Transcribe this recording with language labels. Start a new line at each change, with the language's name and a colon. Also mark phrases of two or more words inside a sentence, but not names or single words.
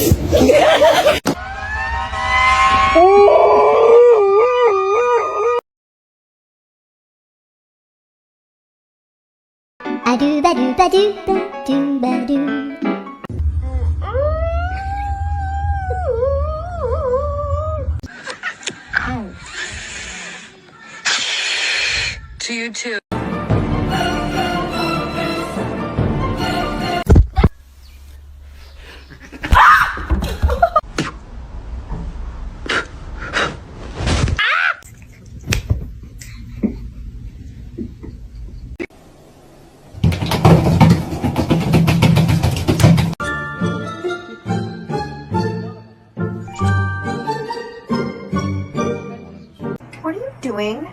English: A doo ba doo ba doo ba doo ba doo. To you too. What are you doing?